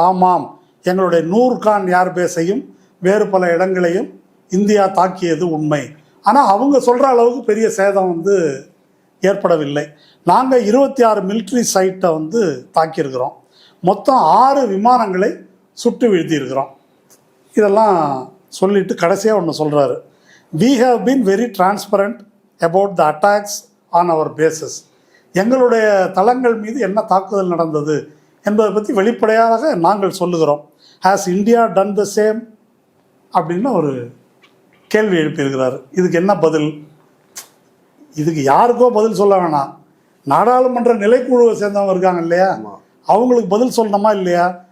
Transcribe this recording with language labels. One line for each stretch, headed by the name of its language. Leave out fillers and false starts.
Tamil: ஆமாம், எங்களுடைய நூர்கான் ஏர்பேஸையும் வேறு பல இடங்களையும் இந்தியா தாக்கியது உண்மை. ஆனால் அவங்க சொல்கிற அளவுக்கு பெரிய சேதம் வந்து ஏற்படவில்லை. நாங்கள் 26 மிலிட்ரி சைட்டை வந்து தாக்கியிருக்கிறோம். மொத்தம் 6 விமானங்களை சுட்டு வீழ்த்தியிருக்கிறோம். இதெல்லாம் சொல்லிட்டு கடைசியாக ஒன்று சொல்கிறாரு.
English: We have been very transparent about the attacks on our bases.
Tamil: எங்களுடைய தளங்கள் மீது என்ன தாக்குதல் நடந்தது என்பதை பற்றி வெளிப்படையாக நாங்கள் சொல்லுகிறோம்.
English: has India done the same
Tamil: அப்படின்னு ஒரு கேள்வி எழுப்பியிருக்கிறாரு. இதுக்கு என்ன பதில்? இதுக்கு யாருக்கோ பதில் சொல்ல வேணாம், நாடாளுமன்ற நிலைக்குழுவை சேர்ந்தவங்க இருக்காங்க இல்லையா, அவங்களுக்கு பதில் சொல்லணுமா இல்லையா?